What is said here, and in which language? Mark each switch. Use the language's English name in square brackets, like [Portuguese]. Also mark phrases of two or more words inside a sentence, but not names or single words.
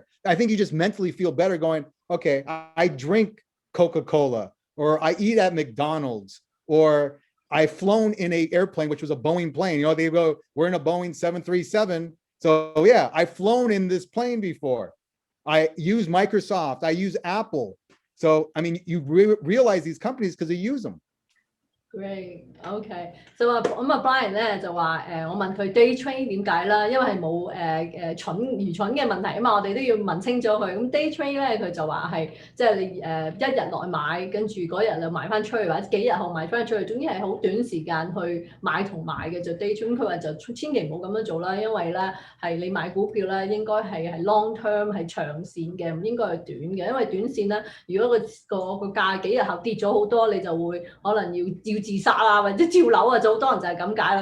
[English] I think you just mentally feel better going, okay, I drink Coca-Cola, or I eat at McDonald's, or I've flown in an airplane, which was a Boeing plane. They go, we're in a Boeing 737. So yeah, I've flown in this plane before. I use Microsoft, I use Apple. So, I mean, you realize these companies because you use them. Great, OK。So [Cantonese] 咁啊 Brian 咧就話我問佢 [English] day trade [Cantonese] 點解啦，因為係冇愚蠢嘅問題啊嘛，我哋都要問清楚佢。咁 [English] day trade [Cantonese] 咧佢就話係即係你一日內買，跟住嗰日就賣翻出去，或者幾日後賣翻出去，總之係好短時間去買同賣嘅就 [English] day trade。 [Cantonese] 咁佢話就千祈唔好咁樣做啦，因為咧係你買股票咧應該係 [English] long term [Cantonese] 係長線嘅，唔應該係短嘅，因為短線咧如果個價幾日後跌咗好多，你就會可能要自殺啊，或者跳樓啊，就好多人就係咁解啦。